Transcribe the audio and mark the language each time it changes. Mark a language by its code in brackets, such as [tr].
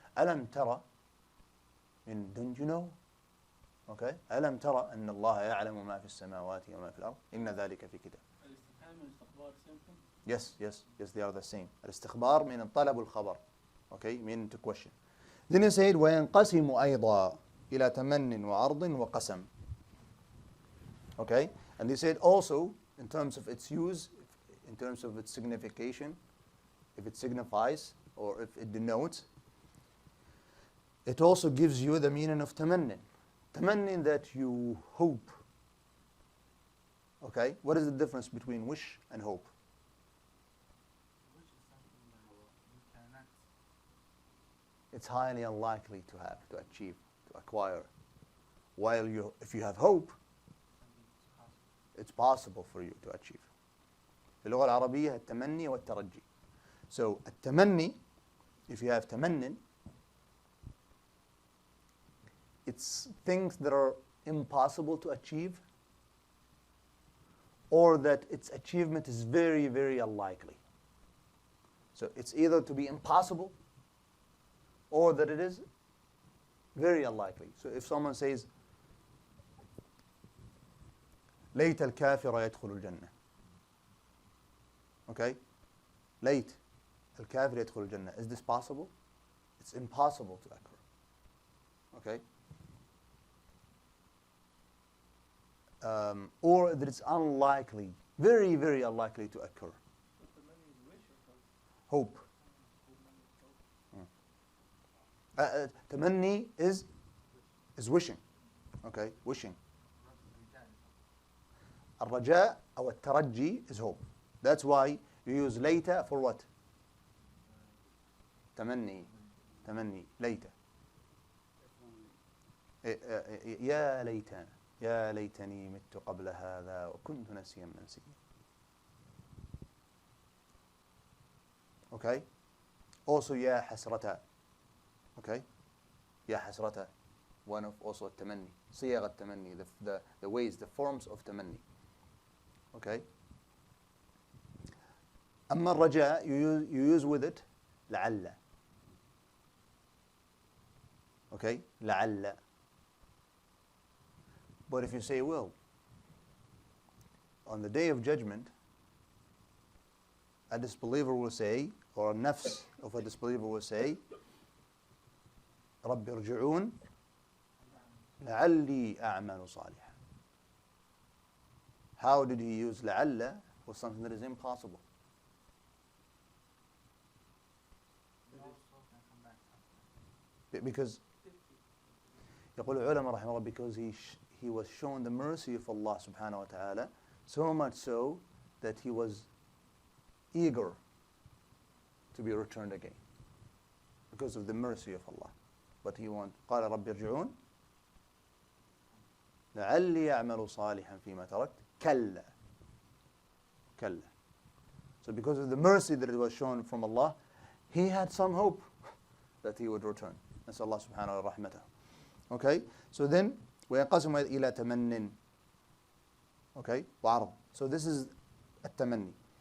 [ar] Alam tara, [en] and don't you know? [ar] Okay. Alam tara anna Allah ya'lamu ma fi as-samawati wa ma fi al-ard. Inna dhalika fi kitab. الاستفهام والاستخبار [en] same thing. Yes, yes, yes, they are the same. [ar] الاستخبار من طلب الخبر. [en] Okay, meaning to question. Then he said [ar] وينقسم أيضا إلى تمن وعرض وقسم. [en] Okay, and he said also in terms of its use, in terms of its signification, if it signifies or if it denotes, it also gives you the meaning of tamannin. Tamannin, that you hope. Okay, what is the difference between wish and hope? Which is something that you cannot. It's highly unlikely to have, to achieve, to acquire. While if you have hope, it's possible for you to achieve. [ar] في اللغة العربية التمني والترجي. [en] So التمني, if you have تمنن, it's things that are impossible to achieve, or that its achievement is very, very unlikely. So it's either to be impossible or that it is very unlikely. So if someone says [ar] ليت الكافر يدخل الجنة. [en] Okay? [ar] ليت الكافر يدخل الجنة. [en] Is this possible? It's impossible to occur. Okay? Or that it's unlikely, very, very unlikely to occur. But the money is wish or hope? Hope. Tamanni is wishing. Okay, wishing. [ar] الرجاء أو الترجي [en] is hope. That's why you use later for what? [ar] تمني. ليت. يا ليتنا. يا ليتني مت قبل هذا وكنت نسيا منسيا. [en] Okay? [ar] Also يا حسرة. Okay? يا حسرة. [en] One of also التمني. [ar] صيغ التمني. [en] The ways, the forms of تمني. Okay? [ar] أما الرجاء, [en] you use with it لعل. Okay? لعل. But if you say, well, on the day of judgment, a disbeliever will say, or a nafs of a disbeliever will say, [ar] رب ارجعون لعلي أعمل صالحا. [en] How did he use لعل for something that is impossible? Because [ar] يقول العلماء رحمه الله, [en] because he was shown the mercy of Allah subhanahu wa ta'ala, so much so that he was eager to be returned again because of the mercy of Allah. But he wants, [ar] قال رب ارجعون لعلي أعمل صالحا فيما تركت كلا. [en] So because of the mercy that it was shown from Allah, he had some hope that he would return. [ar] نسأل الله سبحانه ورحمته. [en] Okay, so then [ar] وينقسم إلى تمن. Okay, وعرض. [en] So this is التمني.